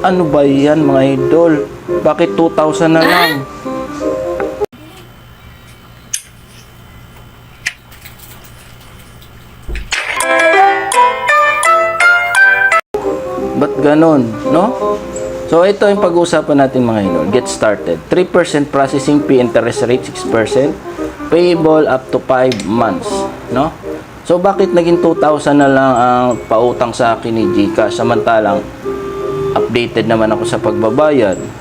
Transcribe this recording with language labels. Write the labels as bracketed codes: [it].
[tl] Ano ba yan mga idol? Bakit 2,000 na lang? Ba't ganon, no? So, ito yung pag-uusapan natin mga idol. [en] Get started. 3% processing fee, interest rate 6%. Payable up to 5 months, no? [tl] So, bakit naging 2,000 na lang ang pautang sa akin ni GCash? Samantalang, updated naman ako sa pagbabayad.